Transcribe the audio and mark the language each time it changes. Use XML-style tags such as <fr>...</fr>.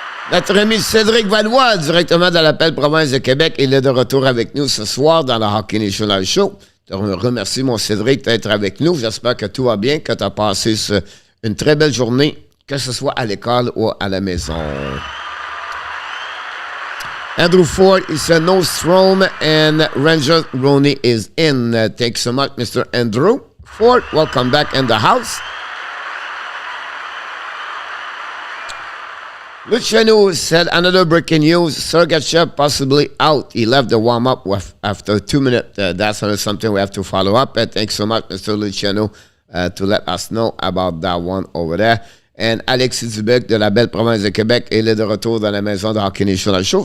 <fr>Notre ami Cédric Valois, directement de l'appel province de Québec, il est de retour avec nous ce soir dans le Hockey National Show. Je te remercie, mon Cédric, d'être avec nous. J'espère que tout va bien, que tu as passé une très belle journée, que ce soit à l'école ou à la maison.</fr> <en>Andrew Ford, he said no Strome and Ranger Roney is in. Thanks so much, Mr. Andrew Ford. Welcome back in the house. Luciano said another breaking news. Sergachev possibly out. He left the warm-up after 2 minutes. That's something we have to follow up. Thanks so much, Mr. Luciano, to let us know about that one over there.</en> <fr>And Alexis Dubec de la belle province de Québec, il est de retour dans la maison de Hockey National Show.</fr>